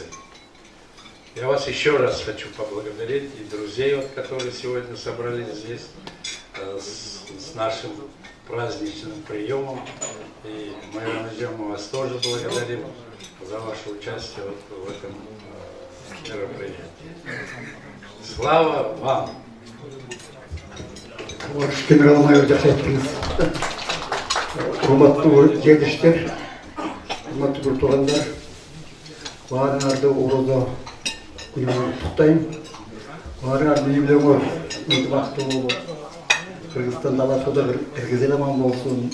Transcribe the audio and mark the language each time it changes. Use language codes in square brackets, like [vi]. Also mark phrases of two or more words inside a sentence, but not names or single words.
[ru] Я вас еще раз хочу поблагодарить и друзей, вот, которые сегодня собрались здесь с нашим праздничным приемом. И мы вас тоже благодарим за ваше участие вот в этом мероприятии. Слава вам! [ky] Генерал-майор Жакшайтыңыз, урматтуу жерлештер, урматтуу бір туғандар, баарыңарды Орозо күнүнөн куттайм. Баарыңар бийлигиңер ынтымактуу болуп, Кыргызстан даласында кыргыз аман болсун.